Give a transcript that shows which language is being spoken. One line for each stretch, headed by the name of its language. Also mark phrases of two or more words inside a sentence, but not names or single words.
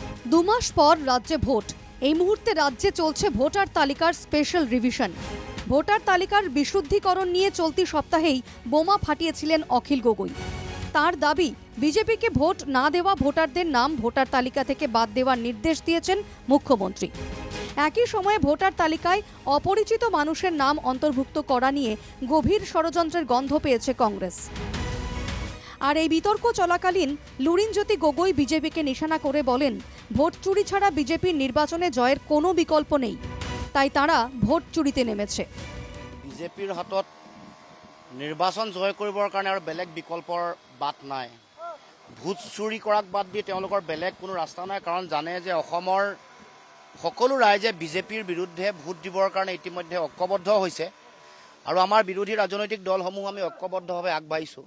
Bangla: দু মাস পর রাজ্যে ভোট। এই মুহূর্তে রাজ্যে চলছে ভোটার তালিকার
English: special revision.
Bangla: ভোটার তালিকার বিশুদ্ধীকরণ নিয়ে চলতি সপ্তাহেই বোমা ফাটিয়েছিলেন অখিল গগৈ। তার দাবি, বিজেপিকে ভোট না দেওয়া ভোটারদের নাম ভোটার তালিকা থেকে বাদ দেওয়ার নির্দেশ দিয়েছেন মুখ্যমন্ত্রী। একই সময়ে ভোটার তালিকায় অপরিচিত মানুষের নাম অন্তর্ভুক্ত করা নিয়ে গভীর ষড়যন্ত্রের গন্ধ পেয়েছে কংগ্রেস। আর এই বিতর্ক চলাকালীন লুরিনজ্যোতি গগৈ বিজেপিকে নিশানা করে বলেন, ভোট চুরি ছাড়া বিজেপির নির্বাচনে জয়ের কোনো বিকল্প নেই, তাই তারা ভোট চুরিতে নেমেছে।
Assamese: বিজেপিৰ হাতত নিৰ্বাচন জয় কৰিবৰ কাৰণে আৰু বেলেগ বিকল্পৰ বাট নাই। ভোট চুৰি কৰাক বাদ দি তেওঁলোকৰ বেলেগ কোনো ৰাস্তা নাই, কাৰণ জানে যে অসমৰ সকলো ৰাইজে বিজেপিৰ বিৰুদ্ধে ভোট দিবৰ কাৰণে ইতিমধ্যে ঐক্যবদ্ধ হৈছে আৰু আমাৰ বিৰোধী ৰাজনৈতিক দলসমূহ আমি ঐক্যবদ্ধভাৱে আগবাঢ়িছোঁ।